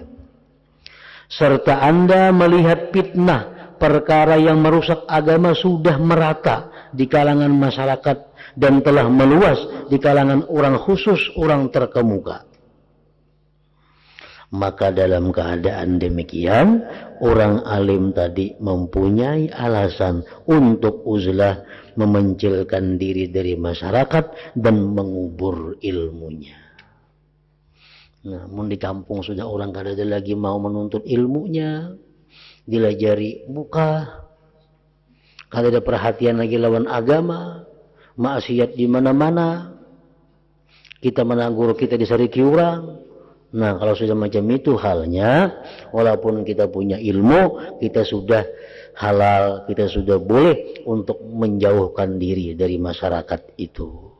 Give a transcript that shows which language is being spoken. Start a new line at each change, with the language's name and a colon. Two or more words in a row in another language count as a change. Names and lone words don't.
Indonesian: Serta Anda melihat fitnah, perkara yang merusak agama sudah merata di kalangan masyarakat dan telah meluas di kalangan orang khusus, orang terkemuka. Maka dalam keadaan demikian, orang alim tadi mempunyai alasan untuk uzlah, memencilkan diri dari masyarakat dan mengubur ilmunya.
Banjar: Namun di kampung sudah orang kada ada lagi mau menuntut ilmunya, dilajari muka, kada ada perhatian lagi lawan agama, maksiat di mana-mana, kita menegur, kita disariki orang.
Indonesian: Nah, kalau sudah macam itu halnya, walaupun kita punya ilmu, kita sudah halal, kita sudah boleh untuk menjauhkan diri dari masyarakat itu.